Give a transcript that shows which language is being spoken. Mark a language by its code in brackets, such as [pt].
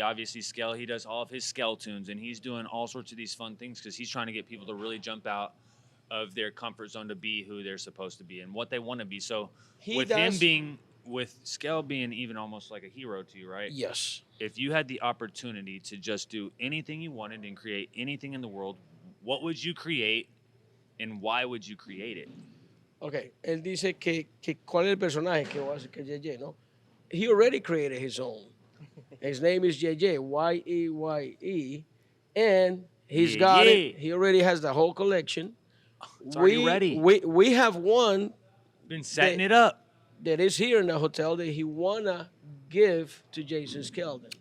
[en] Obviously, he does all of his tunes and he's doing all sorts of these fun things because he's trying to get people to really jump out of their comfort zone to be who they're supposed to be and what they want to be. So with Skell being even almost like a hero to you, right? Yes. If you had the opportunity to just do anything you wanted and create anything in the world, what would you create and why would you create it? [es] Okay, él dice que cuál es el personaje que va a hacer que Yeye, ¿no? [en] He already created his own. His name is Yeye, Yeye, and he's got it. He already has the whole collection. It's already ready. We have one Been setting it up. that is here in the hotel that he wanna give to Jason Skeldon.